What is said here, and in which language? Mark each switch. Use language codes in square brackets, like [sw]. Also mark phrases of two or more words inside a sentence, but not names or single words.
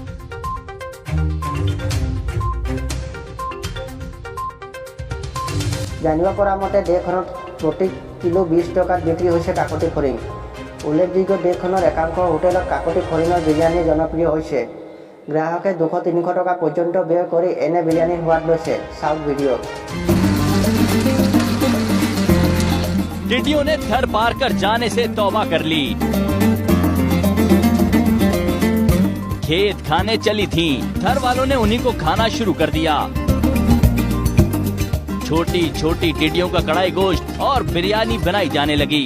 [as] জানিব পৰা মতে দেশখনত প্ৰতি কিলো 20 টকাত বিক্ৰী হৈছে কাকতি ফৰিং। উল্লেখযোগ্য দেশখনৰ একাংশ হোটেলত কাকতি ফৰিঙৰ বিৰিয়ানী জনপ্ৰিয় হৈছে। গ্ৰাহকে 200-300 টকা পৰ্যন্ত ব্যয় কৰি এনে বিৰিয়ানীৰ সোৱাদ লৈছে। চাওক ভিডিঅ'। [hi] टिड्डियों ने थर पार कर जाने से तौबा कर ली। खेत खाने चली थीं, थर वालों ने उन्हीं को खाना शुरू कर दिया। छोटी छोटी टिड्डियों का कढ़ाई गोश्त और बिरयानी बनाई जाने लगी।